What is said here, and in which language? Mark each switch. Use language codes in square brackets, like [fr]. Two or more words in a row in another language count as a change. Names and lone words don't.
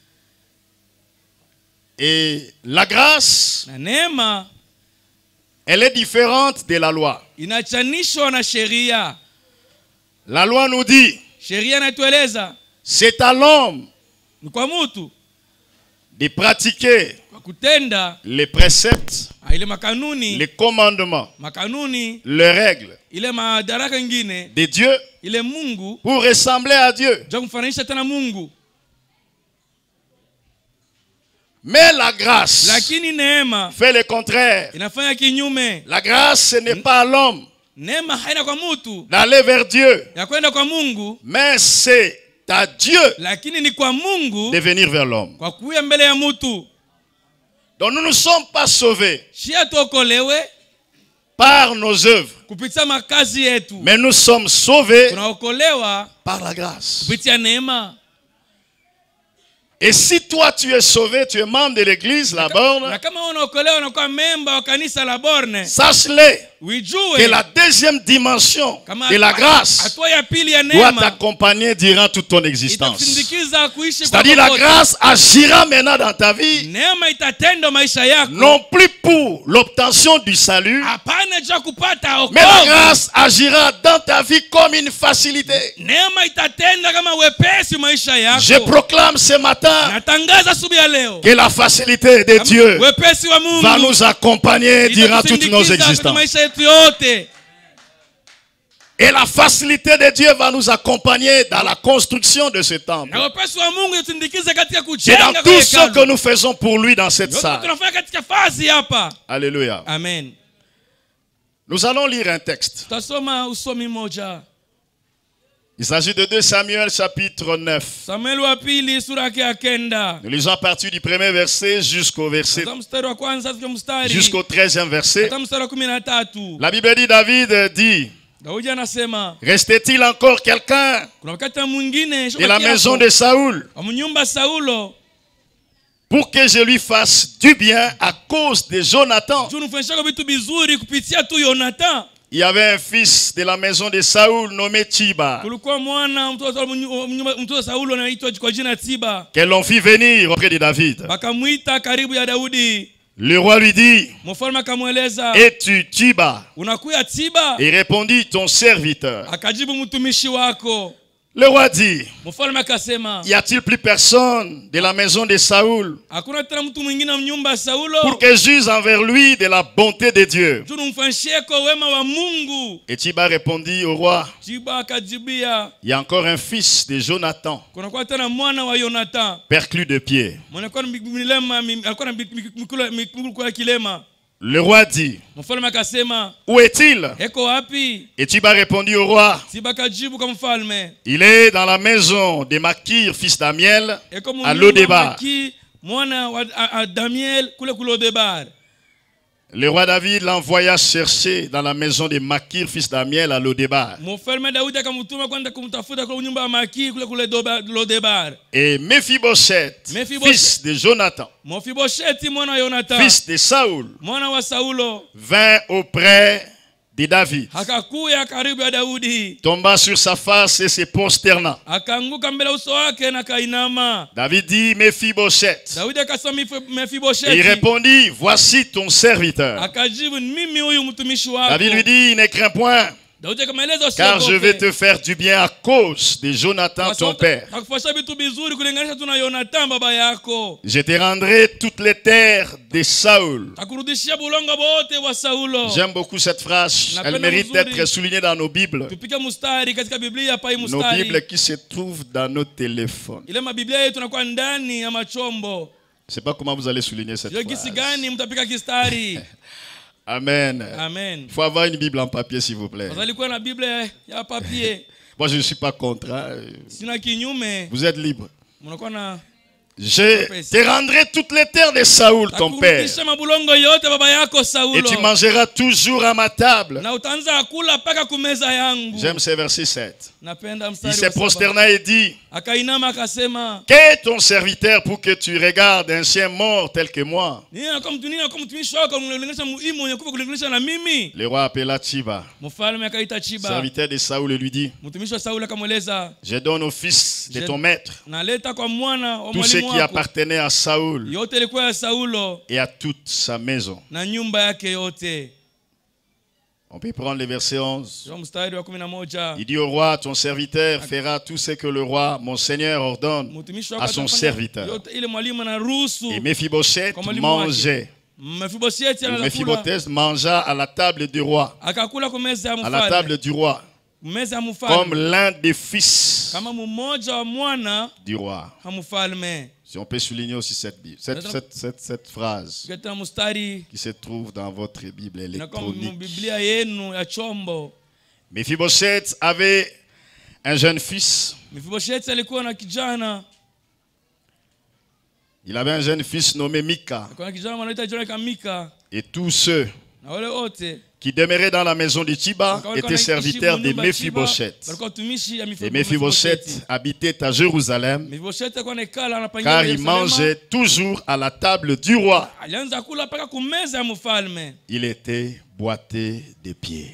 [fr] Et la grâce, elle est différente de la loi. La loi nous dit, c'est à l'homme de pratiquer [sw] kutenda [fr] les préceptes, [sw] ile makanuni, [fr] les commandements, [sw] makanuni, [fr] les règles [sw] ile madaraka ngine [fr] de Dieu [sw] ile Mungu [fr] pour ressembler à Dieu. [sw] ja kumfananisha tena Mungu. [fr] Mais la grâce [sw] Lakini neema [fr] fait le contraire. [sw] inafanya kinyume. [fr] La grâce, ce n'est pas à l'homme [sw] Neema haina kwa mtu [fr] d'aller vers Dieu, [sw] ya kwenda kwa Mungu, [fr] mais c'est à Dieu [sw] lakini ni kwa Mungu [fr] de venir vers l'homme. [sw] kwa kuya mbele ya mtu. [fr] Donc nous ne sommes pas sauvés [sw] Shia tuokolewe [fr] par nos œuvres, [sw] kupitia makazi yetu, [fr] mais nous sommes sauvés [sw] tunaokolewa [fr] par la grâce. [sw] kupitia neema. [fr] Et si toi tu es sauvé, tu es membre de l'église, la borne, [sw] Na kama unaokolewa na kuwa memba wa kanisa la Borne, [fr] sache-le que [sw] ujue [fr] la deuxième dimension [sw] kama [fr] de la grâce [sw] hatua ya pili ya [fr] doit [sw] neema [fr] t'accompagner durant toute ton existence. [sw] itakusindikiza kuishi kwa [fr] C'est-à-dire la [sw] popote. [fr] grâce agira maintenant dans ta vie, [sw] Neema itatenda maisha yako, [fr] non plus pour l'obtention du salut, [sw] hapana jua kupata [fr] mais la [sw] wokovu. [fr] grâce agira dans ta vie comme une facilité. [sw] Neema itatenda kama wepesi maisha [fr] Je [sw] yako. [fr] proclame ce matin [sw] Natangaza asubuhi ya leo [fr] que la facilité de Dieu [sw] wepesi wa Mungu [fr] va nous accompagner durant toutes nos [sw] itatusindikiza katika [fr] existences. [sw] maisha yetu yote. [fr] Et la facilité de Dieu va nous accompagner dans la construction de ce temple. [sw] Na wepesi wa Mungu itusindikize katika [fr] C'est [sw] kujenga [fr] dans [sw] kwa [fr] tout ce que [sw] hekalu. [fr] nous faisons pour lui dans cette [sw] Yote [fr] salle. [sw] tunafanya katika fazi hapa. [fr] Alléluia. [sw] Amen. [fr] Nous allons lire un texte. [sw] Tutasoma usomi moja. [fr] Il s'agit de 2 Samuel chapitre 9. [sw] Samueli wa pili sura yake ya kenda. [fr] Nous lisons à partir du premier verset jusqu'au verset, [sw] Hata mstari wa kwanza hadi mstari [fr] jusqu'au 13e verset. [sw] hata mstari wa 13. [fr] La Bible dit, David dit, [sw] Daudi anasema [fr] restait-il encore quelqu'un [sw] kuna wakati mwingine [fr] de la maison de Saoul [sw] mnyumba Saulo [fr] pour que je lui fasse du bien à cause de Jonathan? [sw] juu nifanyisha vitu bizuri kupitia tu Yonathan. [fr] Il y avait un fils de la maison de Saoul nommé Tiba, [sw] Kulikuwa mwana mtoto wa Saulo anaitwa kwa jina Tiba. [fr] que l'on fit venir auprès de David. [sw] Bakamuita karibu ya Daudi. [fr] Le roi lui dit, [sw] Mfalme akamweleza, [fr] es-tu Tiba? [sw] unakuya Tiba? [fr] Et répondit, ton serviteur. [sw] Akajibu, mtumishi wako. [fr] Le roi dit, [sw] Mfalme akasema, [fr] y a-t-il plus personne de la maison de Saoul [sw] hakuna tena mtu mwingine mnyumba ya Saulo [fr] pour que j'use envers lui de la bonté de Dieu? [sw] juu nimfanyishie kwa wema wa Mungu? [fr] Et Tiba répondit au roi, [sw] Tiba akajibia, [fr] il y a encore un fils de Jonathan, [sw] kunakuwa tena mwana wa Yonathan [fr] perclus de pied. [sw] alikuwa na mikulu ya kilema. [fr] Le roi dit, [sw] Mfalme akasema, [fr] où est-il? [sw] eko wapi? [fr] Et Tiba répondit au roi, [sw] Tiba akajibu kwa mfalme, [fr] il est dans la maison de Makir, fils d'Amiel, [sw] eko [fr] à [sw] mnyumba [fr] Lodebar. [sw] Maki mwana wa Damiel kule Lodebar. [fr] Le roi David l'envoya chercher dans la maison de Makir, fils d'Amiel, à Lodebar. [sw] Mfalme Daudi akamtuma kwenda kumtafuta kwa nyumba ya Maki kule Lodebar. [fr] Et Mephibosheth, fils de Jonathan, [sw] Mephibosheth mwana wa Yonathan, [fr] fils de Saoul, [sw] mwana wa Saulo, [fr] vint auprès de David, [sw] akakuya karibu ya Daudi, [fr] tomba sur sa face et se prosterna. [sw] akaanguka mbele uso wake na kainama. [fr] David dit, Mephibosheth. [sw] Daudi akasema [fr] Et il [sw] Mephibosheth, [fr] répondit, voici ton serviteur. [sw] akajibu, mimi huyu mtumishi wako. [fr] David lui dit, ne crains point, [sw] Daudi akamweleza, [fr] car je vais [sw] usiogope, [fr] te faire du bien à cause de Jonathan ton père. [sw] nakufanyisha vitu vizuri kulinganisha tu na Yonathan baba yako. [fr] Je te rendrai toutes les terres de Saoul. [sw] Takurudishia bulongo bote wa Saulo. [fr] J'aime beaucoup cette phrase. Elle mérite d'être soulignée dans nos Bibles. [sw] Tupike mustari katika Biblia pa hii [fr] Nos [sw] mustari. [fr] Bibles qui se trouvent dans nos téléphones. [sw] Ile mabiblia yetu tunakuwa ndani ya machombo. [fr] Je ne sais pas comment vous allez souligner cette [sw] Sio gisi [fr] phrase. [sw] gani mtapika kistari. [fr] Amen. [sw] Amen. [fr] Il faut avoir une Bible en papier, s'il vous plaît. [sw] Fadhali kuwa na Biblia ya papier. [fr] Moi, je ne suis pas contre. Hein. [sw] Sina kinyume. [fr] Vous êtes libre. [sw] Mnakuwa na [fr] Je te rendrai toutes les terres de Saoul, ton père. [sw] takurudisha mabulongo yote baba yako Saulo. [fr] Et tu mangeras toujours à ma table. [sw] Na utaanza kula paka kumeza yangu. [fr] J'aime ce verset 7. [sw] Napenda [fr] Il [sw] mstari [fr] se [sw] wa 7. [fr] prosterna et dit, [sw] Akainama akasema, [fr] qu'est ton serviteur pour que tu regardes un chien mort tel que moi? [sw] nini kama mtumishi wako unalinganisha muhimu mwenye kufa kulinganisha na mimi? [fr] Le roi appela Tiba, [sw] Mfalme akaita Chiba. [fr] serviteur de Saoul, et lui dit, [sw] Mtumishi wa Sauli akamweleza, [fr] je donne au fils de ton maître [sw] naleta kwa mwana wa [fr] tout ce [sw] mwalimu [fr] qui [sw] wako [fr] appartenait à Saoul [sw] yote ilikuwa ya Saulo [fr] et à toute sa maison. [sw] na nyumba yake yote. [fr] On peut prendre le verset 11. [sw] mstari wa 11. [fr] Il dit au roi, ton serviteur fera tout ce que le roi, mon Seigneur, ordonne [sw] Mtumishi [fr] à [sw] wako [fr] son [sw] atafanya [fr] serviteur. [sw] yote ile mwalimu anaruhusu. [fr] Et Mephibosheth [sw] Kwa mwalimu wake. [fr] mangeait. [sw] Mephibosheth anakula. [fr] Mephibosheth mangea à la table du roi. [sw] Akakula kwa meza ya [fr] À la [sw] mfalme. [fr] table du roi. [sw] Meza ya mfalme. [fr] Comme l'un des fils [sw] Kama mmoja wa mwana [fr] du roi. [sw] wa mfalme. [fr] Si on peut souligner aussi cette phrase [sw] Katika mstari [fr] qui se trouve dans votre Bible [sw] na kwa [fr] électronique. [sw] Biblia yenu ya chombo. [fr] Mephibosheth avait un jeune fils. [sw] Mephibosheth alikuwa na kijana. [fr] Il avait un jeune fils nommé Mika. [sw] Alikuwa na kijana anaitwa Jonathan Mika. [fr] Et tous ceux [sw] Na wale wote [fr] qui demeuraient dans la maison de Tiba étaient serviteurs de Mephibosheth. Et Mephibosheth habitait à Jérusalem car il mangeait toujours à la table du roi. Il était boité de pieds.